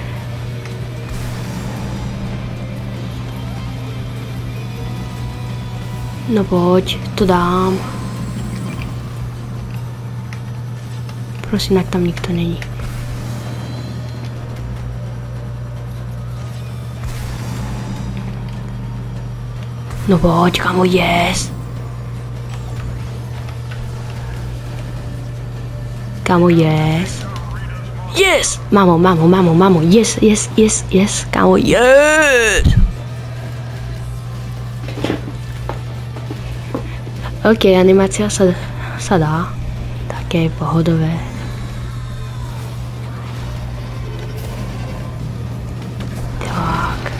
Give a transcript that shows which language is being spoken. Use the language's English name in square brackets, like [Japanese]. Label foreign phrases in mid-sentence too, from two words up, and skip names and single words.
[Slovak] No poď, to dám. Prosím, ak tam nikto není. No poď, kamo, yes. Kamo, yes. Yes! Mamo, yes, kámo, yes! Ok, animácia sa dá. Také pohodové. Tak.